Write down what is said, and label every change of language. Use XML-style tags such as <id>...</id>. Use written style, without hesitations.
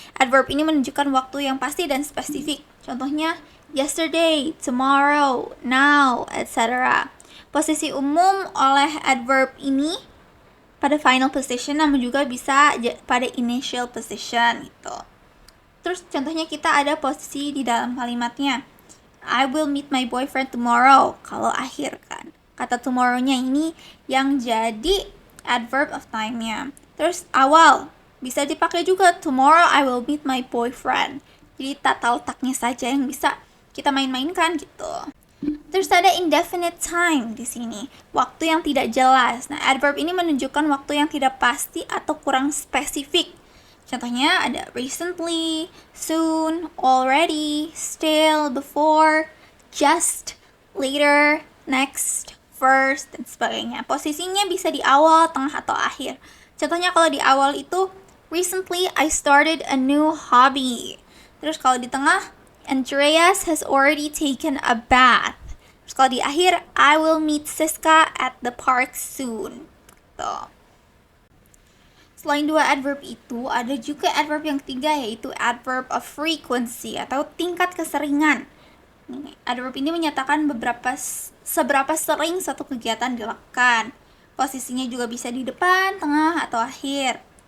<id>Adverb ini menunjukkan waktu yang pasti dan spesifik. Contohnya yesterday, tomorrow, now, etc. Posisi umum oleh adverb ini pada final position, namun juga bisa pada initial position gitu. Terus contohnya kita ada posisi di dalam kalimatnya.</id> <en>I will meet my boyfriend tomorrow.</en> <id>Kalau akhir kan. Kata tomorrow-nya ini yang jadi adverb of time-nya. Terus awal bisa dipakai juga</id> <en>tomorrow I will meet my boyfriend.</en> <id>Jadi tata letaknya saja yang bisa kita main-mainkan gitu. Terus ada indefinite time di sini, waktu yang tidak jelas. Nah, adverb ini menunjukkan waktu yang tidak pasti atau kurang spesifik. Contohnya ada recently, soon, already, still, before, just, later, next, first, dan sebagainya. Posisinya bisa di awal, tengah, atau akhir. Contohnya kalau di awal itu</id> <en>recently I started a new hobby.</en> <id>Terus kalau di tengah</id> <en>Andreas has already taken a bath.</en> <id>Terus kalau di akhir</id> <en>I will meet Siska at the park soon.</en> <id>Tuh. Selain dua adverb itu, ada juga adverb yang ketiga yaitu adverb of frequency atau tingkat keseringan. Adverb ini menyatakan seberapa sering satu kegiatan dilakukan. Posisinya juga bisa di depan, tengah, atau akhir.</id>